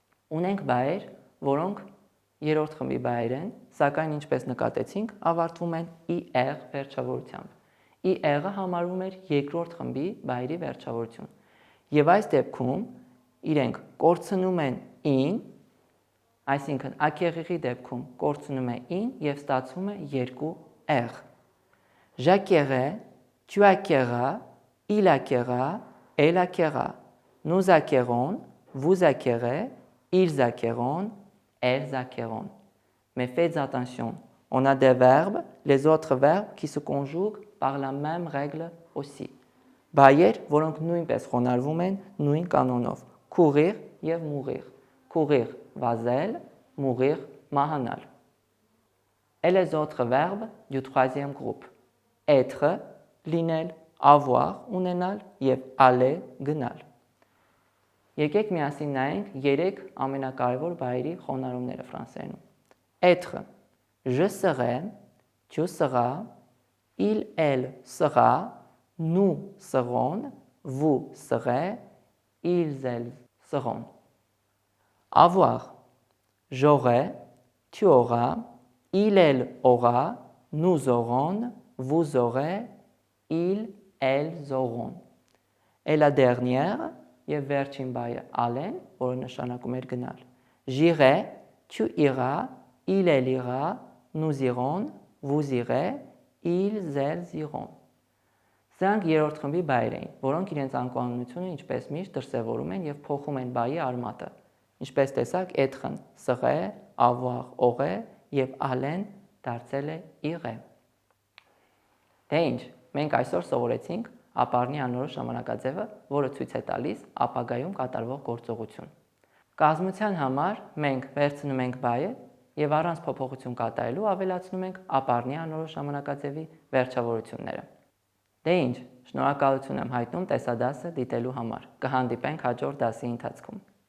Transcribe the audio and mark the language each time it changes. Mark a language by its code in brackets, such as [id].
[hy] Ունենք բայեր, որոնք երրորդ խմբի բայեր են, սակայն ինչպես նկատեցինք, ավարտվում են IR վերջավորությամբ։ IR-ը համարվում է երկրորդ խմբի բայերի վերջավորություն։ Եվ այս դեպքում իրենք կորցնում են in, այսինքն ակեղիղի դեպքում կորցնում է in եւ ստացվում է երկու r։ [fr] J'acquerrai, tu acquerras, il acquerra, elle acquerra. Nous acquerrons, vous acquerrez, ils acquerront, elles acquerront. Mais faites attention, on a des verbes, les autres verbes qui se conjuguent par la même règle aussi. [hy] Բայեր, որոնք նույնպես խոնարհվում են նույն կանոնով. [fr] courir եւ mourir. Courir, վազել, mourir, մահանալ. Et les autres verbes du troisième groupe. Être, լինել, avoir, ունենալ եւ aller, գնալ։ [hy] Եկեք միասին նայենք 3 ամենակարևոր բայերի խոնարհումները ֆրանսերենում։ [fr] Être, je serai, tu seras, il, elle sera, nous serons, vous serez, ils, elles seront. Avoir, j'aurai, tu auras, il, elle aura, nous aurons, vous aurez, ils, elles auront. Et la dernière, [hy] եւ վերջին բայը [fr] aller, [hy] որը նշանակում է գնալ։ [fr] J'irai, tu iras, il, elle ira, nous irons, vous irez, ils, elles iront. [hy] Սրանք երրորդ խմբի բայեր էին, որոնք իրենց անկանոնությունը ինչպես միշտ դրսևորում են եւ փոխում են բայի արմատը։ Ինչպես տեսակ, être-ն serait, avoir, aurait եւ aller-ն դարձել է irait։ Դե ինչ, մենք այսօր սովորեցինք ապառնի անորոշ ժամանակաձևը, որը ցույց է տալիս ապագայում կատարվող գործողություն։ Կազմության համար մենք վերցնում ենք բայը եւ առանց փոփոխություն կատարելու ավելացնում ենք ապառնի անորոշ ժամանակաձևի վերջավորությունները։ Դե ինչ, շնորհակալություն եմ հայտնում տեսադասը դիտելու համար։ Կհանդիպենք հաջորդ դասի ընթացքում։